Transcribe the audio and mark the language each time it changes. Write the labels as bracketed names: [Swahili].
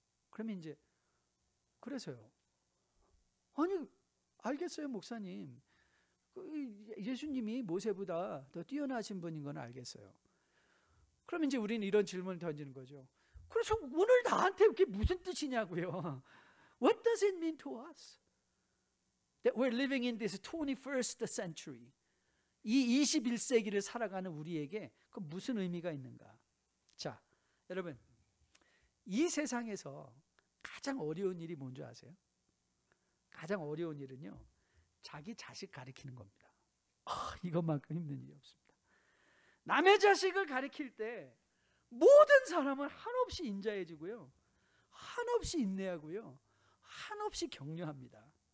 [Korean] 그러면 이제 그래서요. 아니 알겠어요, 목사님. 예수님이 모세보다 더 뛰어나신 분인 건 알겠어요. 그럼 이제 우리는 이런 질문을 던지는 거죠. 그래서 오늘 나한테 그게 무슨 뜻이냐고요. [English] What does it mean to us? That we're living in this 21st century. [Korean] 이 21세기를 살아가는 우리에게 그 무슨 의미가 있는가? 자, 여러분, 이 세상에서 가장 어려운 일이 뭔지 아세요? 가장 어려운 일은요, 자기 자식 가리키는 겁니다. 이것만큼 힘든 일이 없습니다. 남의 자식을 가리킬 때 모든 사람은 한없이 인자해지고요, 한없이 인내하고요, 한없이 격려합니다.